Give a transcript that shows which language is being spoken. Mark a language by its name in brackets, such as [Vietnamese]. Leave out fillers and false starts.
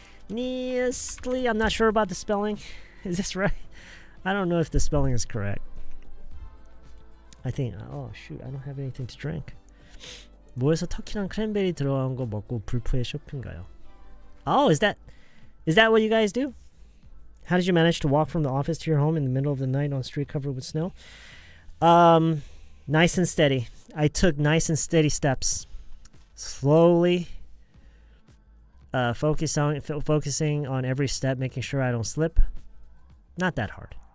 [English] I'm not sure about the spelling. Is this right? I don't know if the spelling is correct. I think, oh shoot, I don't have anything to drink. [Korean] 뭐에서 터키랑 크랜베리 들어간 거 먹고 불프에 쇼핑가요? [English] Oh, is that what you guys do? How did you manage to walk from the office to your home in the middle of the night on a street covered with snow? Nice and steady. I took nice and steady steps. Slowly, focusing on every step, making sure I don't slip. Not that hard.